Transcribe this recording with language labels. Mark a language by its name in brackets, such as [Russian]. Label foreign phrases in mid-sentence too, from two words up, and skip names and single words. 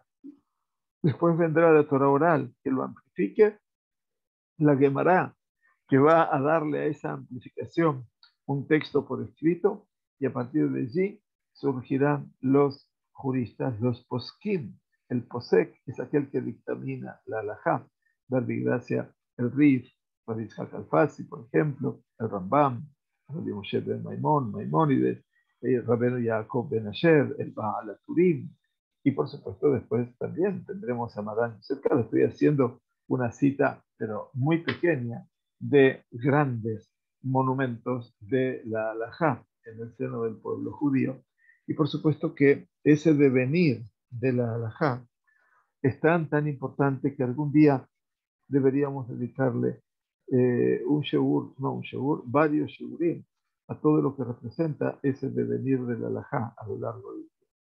[Spanish] Después vendrá la Torah oral, que lo amplifique, la Gemara, que va a darle a esa amplificación un texto por escrito, y a partir de allí surgirán los juristas, los poskim. El posek es aquel que dictamina la halajá, Rabbi Gracia, el Rif, Rabbi Yitzhak Alfasi, por ejemplo, el Rambam, Rabbi Moshe ben Maimón, Maimónides, Rabbeinu Yaakov ben Asher, el Baal HaTurim, y por supuesto después también tendremos a Marán cerca. Le estoy haciendo una cita, pero muy pequeña, de grandes monumentos de la halajá en el seno del pueblo judío. Y por supuesto que ese devenir de la halajá es tan importante que algún día deberíamos dedicarle un sheur, no un sheur, varios sheurim a todo lo que representa ese devenir de la halajá a lo largo del tiempo.